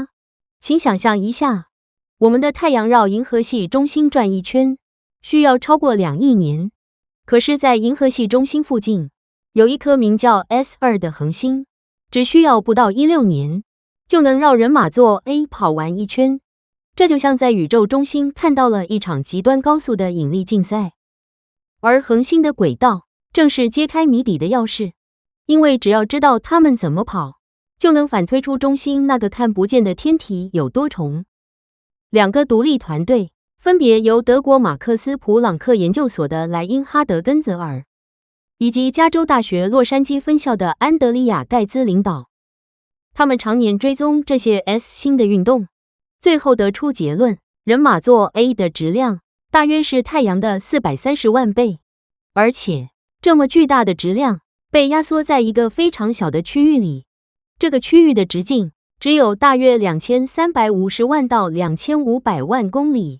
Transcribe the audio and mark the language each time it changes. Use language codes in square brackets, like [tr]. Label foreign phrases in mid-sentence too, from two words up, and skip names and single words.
[zh] 請想象一下，我們的太陽繞銀河系中心轉一圈需要超過2億年，可是在銀河系中心附近有一顆名叫 S2 的恆星，只需要不到16年就能繞人馬座 A 跑完一圈。這就像在宇宙中心看到了一場極端高速的引力競賽。而恆星的軌道正是揭開謎底的鑰匙，因為只要知道它們怎麼跑，就能反推出中心那個看不見的天體有多重。兩個獨立團隊，分別由德國馬克斯普朗克研究所的萊因哈德·根澤爾，以及加州大學洛杉磯分校的安德里亞·蓋茲領導。他們常年追蹤這些 S 星的運動，最後得出結論：人馬座 A 的質量大約是太陽的430萬倍，而且這麼巨大的質量被壓縮在一個非常小的區域裡。這個區域的直徑只有大約2350萬到2500萬公里。